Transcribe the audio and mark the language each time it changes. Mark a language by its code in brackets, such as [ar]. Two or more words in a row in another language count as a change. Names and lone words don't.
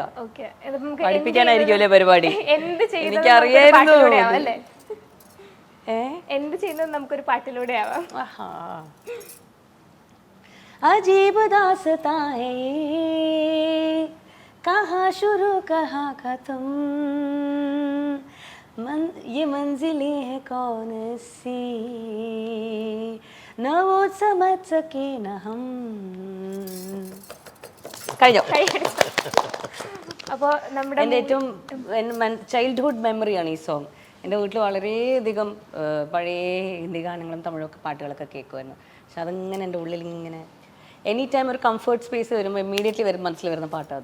[ml] പഠിപ്പിക്കാനായിരിക്കുമല്ലേ പരിപാടി? എനിക്കറിയായിരുന്നു. എന്ത് ചെയ്യുന്നത് നമുക്കൊരു പാട്ടിലൂടെ ആവാം. [hi] अजीब दास्तान है कहाँ शुरू कहाँ ख़त्म ये मंजिलें हैं कौन सी न वो समझ सके न हम. [ml] കഴിഞ്ഞോ? അപ്പോൾ നമ്മുടെ എൻ്റെ ഏറ്റവും [en] childhood memoryആണ് [ml] ഈ സോങ്. എൻ്റെ വീട്ടിൽ വളരെയധികം പഴയ ഹിന്ദി ഗാനങ്ങളും തമിഴൊക്കെ പാട്ടുകളൊക്കെ കേൾക്കുമായിരുന്നു. പക്ഷെ അതങ്ങനെ എൻ്റെ ഉള്ളിൽ ഇങ്ങനെ [en] any time [ml] ഒരു [en] comfort space [ml] വരുമ്പോൾ ഇമ്മീഡിയറ്റ്ലി മനസ്സിൽ വരുന്ന പാട്ടത്.